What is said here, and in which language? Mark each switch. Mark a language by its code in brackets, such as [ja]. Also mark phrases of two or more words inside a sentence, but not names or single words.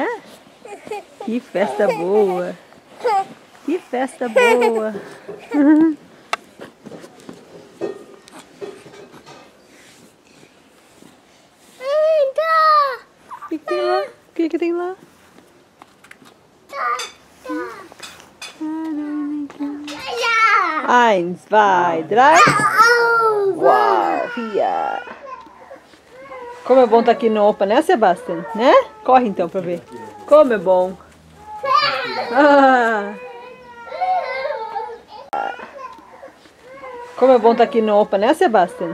[pt] Que festa boa. Que festa boa. O que tem lá? O que tem lá? [de] Eins, zwei, drei. [pt] Uau, via. Como é bom estar aqui no Opa, né, Sebastian? Né? Corre então pra ver. Como é bom. Ah. Como é bom estar aqui no Opa, né, Sebastian?